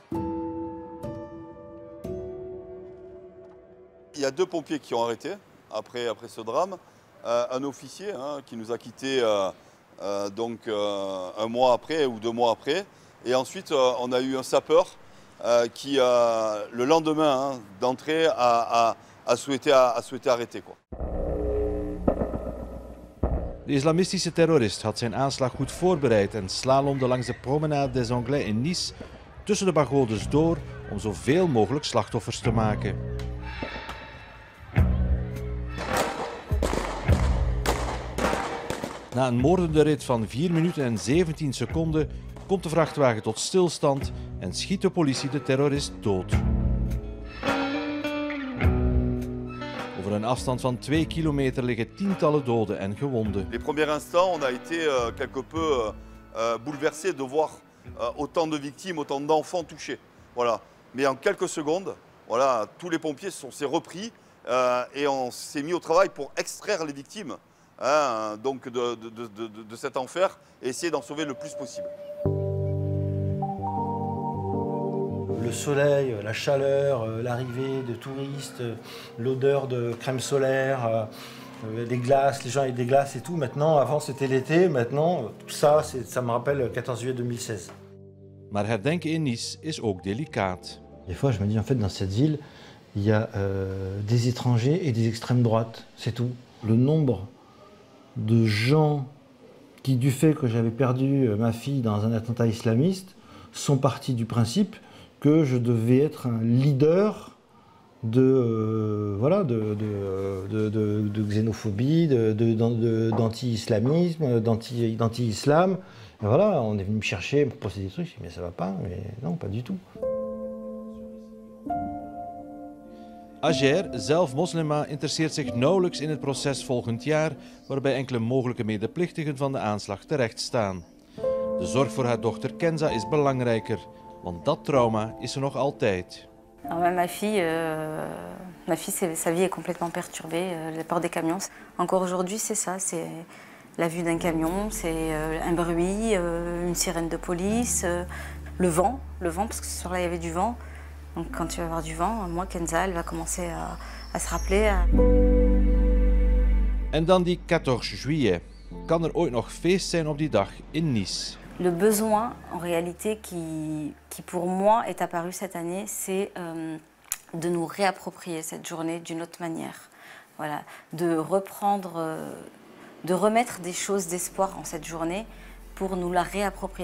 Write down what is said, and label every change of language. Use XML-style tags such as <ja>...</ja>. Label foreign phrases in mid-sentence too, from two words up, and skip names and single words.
<fr>Il y a 2 pompiers qui ont arrêté après ce drame. Un officier qui nous a quittés donc 1 mois après ou 2 mois après. Et ensuite, on a eu un sapeur qui, le lendemain d'entrée, a souhaité arrêter, quoi.</fr> <nl>De islamistische terrorist had zijn aanslag goed voorbereid en slalomde langs de promenade des Anglais in Nice tussen de pagodes door om zoveel mogelijk slachtoffers te maken. Na een moordende rit van 4 minuten en 17 seconden komt de vrachtwagen tot stilstand en schiet de politie de terrorist dood. Over een afstand van 2 kilometer liggen tientallen doden en gewonden.</nl> <fr>Les premiers instants, on a été quelque peu bouleversés de voir autant de victimes, autant d'enfants touchés. Voilà. Mais en quelques secondes, voilà, tous les pompiers s'est repris et on s'est mis au travail pour extraire les victimes donc de cet enfer et essayer d'en sauver le plus possible. Le soleil, la chaleur, l'arrivée de touristes, l'odeur de crème solaire, les glaces, les gens avec des glaces et tout. Maintenant, avant c'était l'été, maintenant tout ça, ça me rappelle 14 juillet 2016.</fr> <nl>Maar herdenken in Nice is ook delicaat.</nl> <fr>Des fois, je me dis en fait dans cette ville, il y a des étrangers et des extrêmes droites, c'est tout. Le nombre de gens qui, du fait que j'avais perdu ma fille dans un attentat islamiste, sont partis du principe que je devais être un leader de xénophobie, d'anti-islamisme, d'anti-islam. Voilà, on est venu me chercher pour poser des trucs, je dis mais ça va pas, mais non, pas du tout.</fr> <nl>Agère, zelf moslima, interesseert zich nauwelijks in het proces volgend jaar, waarbij enkele mogelijke medeplichtigen van de aanslag terecht staan. De zorg voor haar dochter Kenza is belangrijker, want dat trauma is er nog altijd.</nl> <fr>Ma fille, sa vie est complètement perturbée, la peur des camions. Encore aujourd'hui, c'est ça, c'est la vue d'un camion, c'est un bruit, une sirène de police. le vent, parce que ce soir-là, il y avait du vent. Donc quand il va y avoir du vent, moi, Kenza, elle va commencer à se rappeler.</fr> <nl>En dan die 14 juillet. Kan er ooit nog feest zijn op die dag in Nice?</nl> <fr>Le besoin, en réalité, qui pour moi est apparu cette année, c'est de nous réapproprier cette journée d'une autre manière. Voilà, de reprendre, de remettre des choses d'espoir en cette journée pour nous la réapproprier.</fr>